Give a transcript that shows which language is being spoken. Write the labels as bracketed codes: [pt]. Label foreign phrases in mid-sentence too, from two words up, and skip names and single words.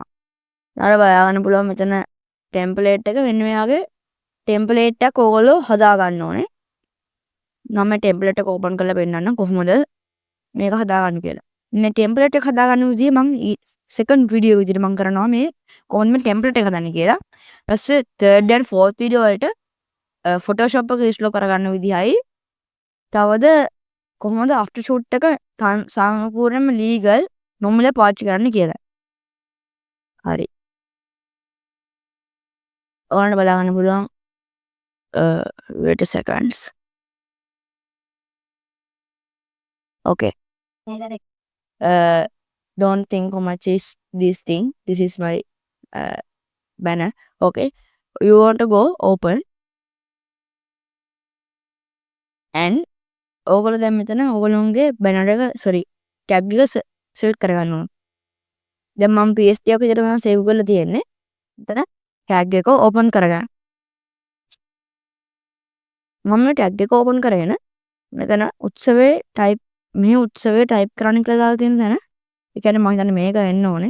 [si] බලන්න පුළුවන් මෙතන ටෙම්ප්ලේට් එක මෙන්න මෙයාගේ ටෙම්ප්ලේට් එකක් ඕගොල්ලෝ හදා ගන්න ඕනේ. මම ටෙම්ප්ලේට් එක ඕපන් කරලා පෙන්නන්නම් කොහොමද මේක හදාගන්න කියලා. මේ ටෙම්ප්ලේට් එක හදාගන්න විදිය මම සෙකන්ඩ් වීඩියෝ විදියට මම කරනවා මේ කොහොමද මේ ටෙම්ප්ලේට් එක හදන්නේ කියලා. ඊපස්සේ [en] third and fourth [si] වීඩියෝ වලට Photoshop එක ඉන්ස්ටෝල් කරගන්න විදියයි තවද කොහොමද [en] after shoot [si] එක සම්පූර්ණයෙන්ම ලීගල් නොමිලේ පාවිච්චි කරන්න කියලා. හරි. ඔයාලට බලන්න පුළුවන් [en] wait a seconds. Okay. Don't think how much is this thing. This is my banner. Okay. You want to go open and [si] ඕගොල්ලෝ දැන් මෙතන ඕගොල්ලෝගේ banner එක sorry tag එක select කරගන්න ඕන. දැන් මම PSD එක විතර මම save කරලා තියෙන්නේ. මෙතන tag එක open කරගන්න. මම tag එක open කරගෙන මෙතන උත්සවයේ type මේ උත්සවයේ type කරන්න කියලා දාලා තියෙන තැන ඒ කියන්නේ මම හිතන්නේ මේක එන්න ඕනේ.